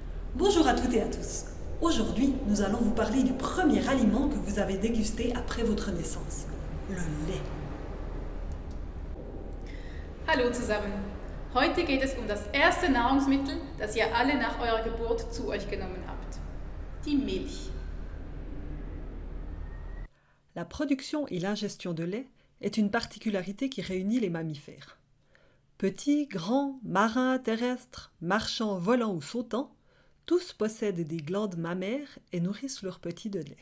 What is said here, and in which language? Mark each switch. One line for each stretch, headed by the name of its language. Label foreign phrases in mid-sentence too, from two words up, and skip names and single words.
French: Bonjour à toutes et à tous. Aujourd'hui, nous allons vous parler du premier aliment que vous avez dégusté après votre naissance, le lait.
German: Hallo zusammen. Heute geht es um das erste Nahrungsmittel, das ihr alle nach eurer Geburt zu euch genommen habt. Die Milch.
French: La production et l'ingestion de lait est une particularité qui réunit les mammifères. Petits, grands, marins, terrestres, marchands, volants ou sautants, tous possèdent des glandes mammaires et nourrissent leurs petits de lait.